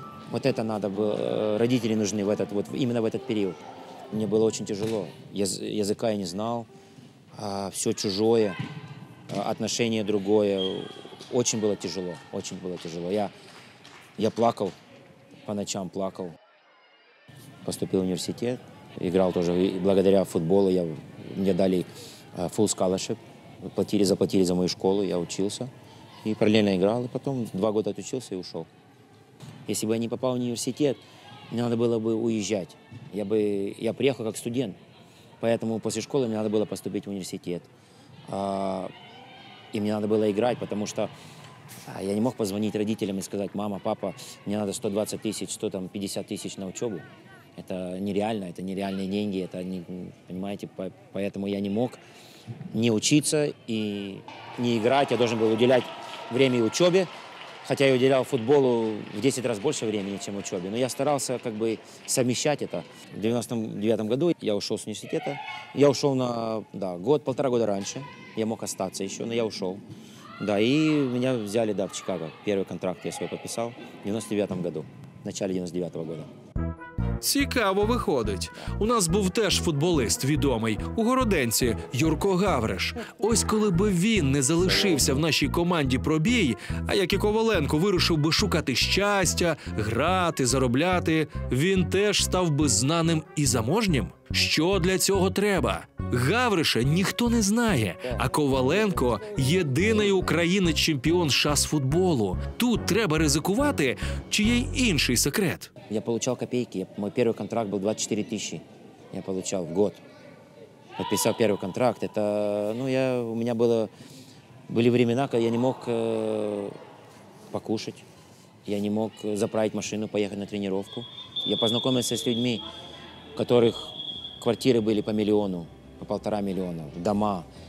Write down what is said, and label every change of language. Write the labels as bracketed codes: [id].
[ru] Вот это надо было, родители нужны именно в этот период. Мне было очень тяжело. Языка я не знал, все чужое, отношение другое. Очень было тяжело, очень было тяжело. Я плакал, по ночам плакал. Поступил в университет, играл тоже, и благодаря футболу мне дали full scholarship. Заплатили за мою школу, я учился. И параллельно играл, и потом 2 года отучился и ушел. Если бы я не попал в университет, мне надо было бы уезжать. Я приехал как студент, поэтому после школы мне надо было поступить в университет. И мне надо было играть, потому что я не мог позвонить родителям и сказать: мама, папа, мне надо 120 тысяч, 150 тысяч на учебу. Это нереально, это нереальные деньги, это не, понимаете, поэтому я не мог не учиться и не играть. Я должен был уделять время и учебе, хотя я уделял футболу в 10 раз больше времени, чем учебе. Но я старался как бы совмещать это. В 99 году я ушел с университета. Я ушел на 1,5 года раньше. Я мог остаться еще, но я ушел. Да, и меня взяли, в Чикаго. Первый контракт я свой подписал в 99 году, в начале 99 года. [uk] Цікаво виходить. У нас був теж футболист відомий у Городенці Юрко Гавриш. Ось коли би він не залишився в нашій команді пробій, а як і Коваленко вирушив би шукати щастя, грати, заробляти, він теж став би знаним і заможнім. Що для цього треба? Гавриша ніхто не знає, а Коваленко – єдиний українець-чемпіон США з футболу. Тут треба ризикувати, чи є й інший секрет? [ru] Я получал копейки. Мой первый контракт был 24 тысячи. Я получал в год. Подписал первый контракт. У меня были времена, когда я не мог покушать. Я не мог заправить машину, поехать на тренировку. Я познакомился с людьми, у которых квартиры были по миллиону, по 1,5 миллиона, дома.